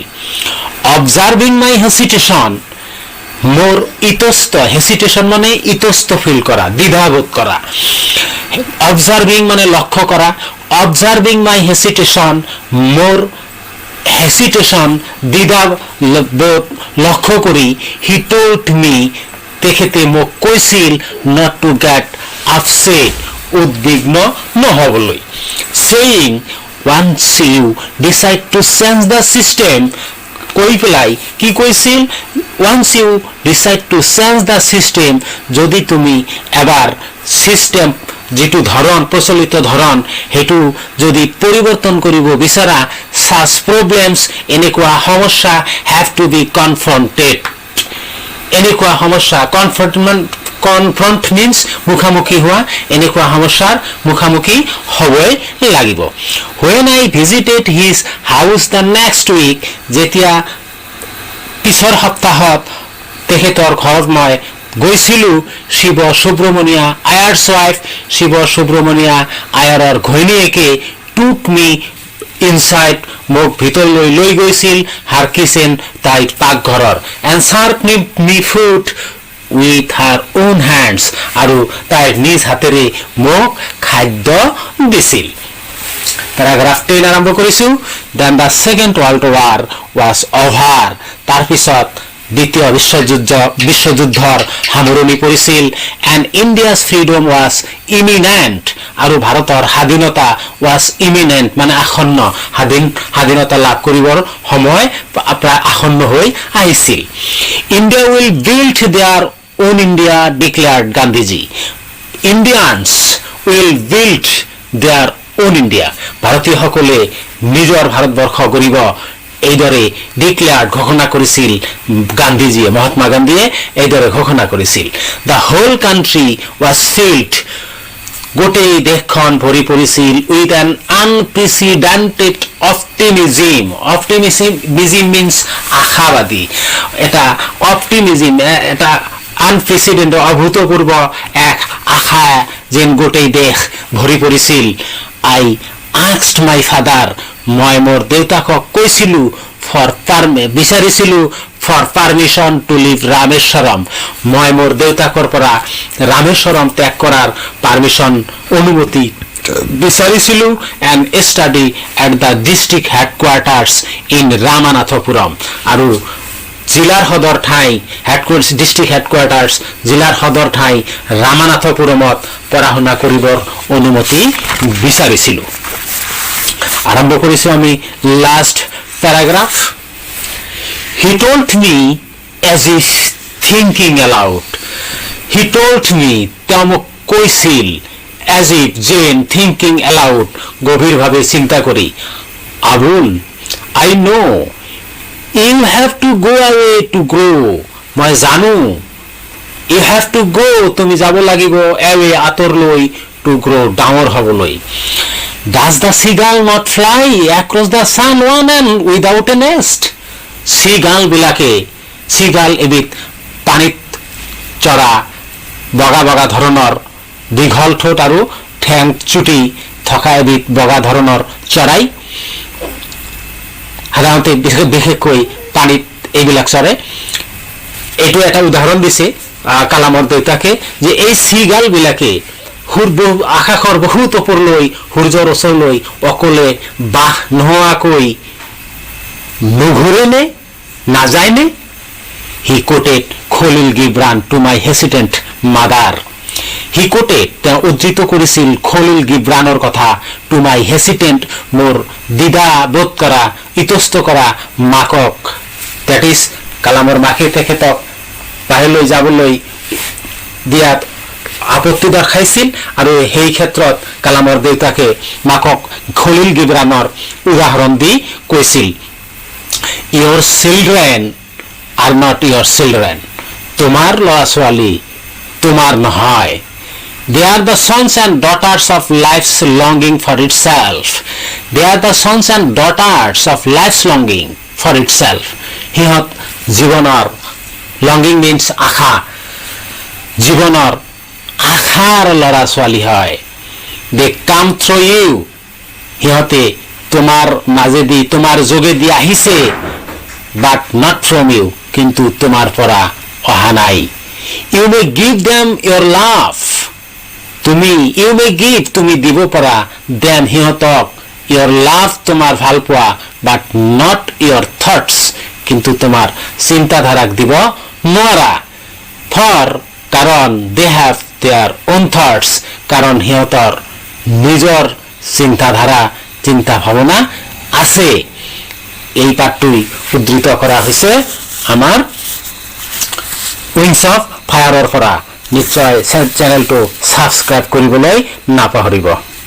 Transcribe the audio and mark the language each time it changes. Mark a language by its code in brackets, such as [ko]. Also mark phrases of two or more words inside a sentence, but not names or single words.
[en] observing my hesitation, [as] মোৰ ইতস্ত, হেচিটেশ্যন মানে ইতস্ত ফিল কৰা, দ্বিধাবোধ কৰা। অবজাৰ্ভিং মানে লক্ষ্য কৰা। [en] observing my hesitation, [as] মোৰ হেচিটেশ্যন, দ্বিধাবোধ লক্ষ্য কৰি, [en] he told me, [as] তেখেতে মোক কৈছিল [en] not to get upset, [as] উদ্বিগ্ন নহবলৈ, [en] saying once you decide to change the system, [as] কৈ পেলাই কি কৈছিল, [en] once you decide to change the system, [as] যদি তুমি এবাৰ সিস্টেম যেটো ধৰণ প্ৰচলিত ধৰণ হেতু যদি পৰিৱৰ্তন কৰিব বিচাৰা, [en] such problems [as] এনেকুৱা সমস্যা [en] have to be confronted, [as] এনেকুৱা সমস্যা [en] confront means [as] মুখামুখি হোৱা, এনেকুৱা সমস্যাৰ মুখামুখি হ'বই লাগিব। [en] When I visited his house the next week, [as] যেতিয়া পিছৰ সপ্তাহত তেখেতৰ ঘৰত মই গৈছিলো, শিৱ সুব্ৰমণিয়া আয়াৰ্ছ ৱাইফ, শিৱ সুব্ৰমণিয়া আয়াৰৰ ঘৈণীয়েকে [en] took me inside, [as] মোক ভিতৰলৈ লৈ গৈছিল [en] her kitchen, [as] তাইৰ পাকঘৰৰ, [en] and served me food with her own hands, [as] আৰু তাইৰ নিজ হাতেৰে মোক খাদ্য দিছিল। পেৰাগ্ৰাফ 10 আৰম্ভ কৰিছো। [en] Then the second world war was over, [as] তাৰপিছত দ্বিতীয় বিশ্বযুদ্ধৰ সামৰণি পৰিছিল, [en] and India's freedom was imminent, [as] আৰু ভাৰতৰ স্বাধীনতা [en] was imminent [as] মানে আসন্ন, স্বাধীনতা লাভ কৰিবৰ সময় প্ৰায় আসন্ন হৈ আহিছিল। [en] India will build their own India, declared Gandhiji. Indians will build their own India, [as] ভাৰতীয়সকলে নিজৰ ভাৰতবৰ্ষ গঢ়িব, এইদৰে ডিক্লেয়াৰ্ড ঘোষণা কৰিছিল গান্ধীজীয়ে, মহাত্মা গান্ধীয়ে এইদৰে ঘোষণা কৰিছিল। [en] the whole country was filled, [as] গোটেই দেশখন ভৰি পৰিছিল [en] with an unprecedented optimism, optimism means [as] আশাবাদী, এটা অপটিমিজিম, এটা আনপ্ৰেচিডেণ্ট অভূতপূৰ্ব এক আশা যেন গোটেই দেশ ভৰি পৰিছিল। [en] আই asked my father, [as] মই মোৰ দেউতাকক কৈছিলো বিচাৰিছিলো [en] for permission to leave [as] ৰামেশ্বৰম, মই মোৰ দেউতাকৰ পৰা ৰামেশ্বৰম ত্যাগ কৰাৰ পাৰমিশন অনুমতি বিচাৰিছিলো, [en] and study at the district headquarters in [as] ৰামানাথপুৰম, আৰু জিলাৰ সদৰ ঠাই [en] district headquarters, [as] জিলাৰ সদৰ ঠাই ৰামানাথপুৰমত পঢ়া শুনা কৰিবৰ অনুমতি বিচাৰিছিলো। আৰম্ভ কৰিছো আমি লাষ্ট পেৰাগ্ৰাফ। [en] He told me as if thinking aloud, he told me, [as] তেওঁ মোক কৈছিল, [en] as if যেন thinking aloud, [as] গভীৰভাৱে চিন্তা কৰি, আবুল, [en] I know you have to go away to grow, [as] মই জানো, [en] you have to go, [as] তুমি যাব লাগিব away, আঁতৰলৈ, [en] to grow, [as] ডাঙৰ হ'বলৈ। [en] Does the seagull not fly across the sun one and without a nest? [as] seagull এবিধ পানীত চৰা বগা বগা ধৰণৰ দীঘল ঠোঁট আৰু ঠেং চুটি থকা এবিধ বগা ধৰণৰ চৰাই, সাধাৰণতে বিশেষকৈ পানীত এইবিলাক চৰে। এইটো এটা উদাহৰণ দিছে কালামৰ দেউতাকে যে এই চিগাল বিলাকে আকাশৰ বহুত ওপৰলৈ সূৰ্যৰ ওচৰলৈ অকলে বাহ নোহোৱাকৈ নুঘূৰে নে নাযায় নে? [en] He quoted Khalil Gibran to my hesitant mother. He quoted, [as] তেওঁ উদ্ধৃত কৰিছিল খলিল গিব্ৰানৰ কথা, [en] to my hesitant, [as] মোৰ দ্বিধা বোধ কৰা ইতস্ত কৰা মাকক, [en] that is [as] কালামৰ মাকে তেখেতক বাহিৰলৈ যাবলৈ দিয়াত আপত্তি দৰ্শাইছিল, আৰু সেই ক্ষেত্ৰত কালামৰ দেউতাকে মাকক খলিল গিব্ৰানৰ উদাহৰণ দি কৈছিল, [en] your children are not your children, [as] তোমাৰ ল'ৰা ছোৱালী তোমাৰ নহয়, [en] they are the sons and daughters of life's longing for itself, they are the sons and daughters of life's longing for itself, [as] সিহঁত জীৱনৰ [en] longing means [as] আশা, জীৱনৰ আশাৰ ল'ৰা ছোৱালী হয়, [en] they come through you, [as] সিহঁতে তোমাৰ মাজেদি তোমাৰ যোগেদি আহিছে, [en] but not from you, [as] কিন্তু তোমাৰ পৰা অহা নাই। [en] You may give them your love, you may give, [as] তুমি দিব পাৰা, [en] them সিহঁতক your love, [as] তোমাৰ ভাল পোৱা, [en] but not your thoughts, [as] কিন্তু তোমাৰ চিন্তাধাৰাক দিব নোৱাৰা। ফৰ কাৰণ [en] they have their own thoughts [as] কাৰণ সিহঁতৰ নিজৰ চিন্তাধাৰা চিন্তা ভাৱনা আছে এই পাঠটোই উদ্ধৃত কৰা হৈছে আমাৰ উইংছ অফ ফায়াৰৰ পৰা নিশ্চয় চেনেলটো সাবস্ক্ৰাইব কৰিবলৈ নাপাহৰিব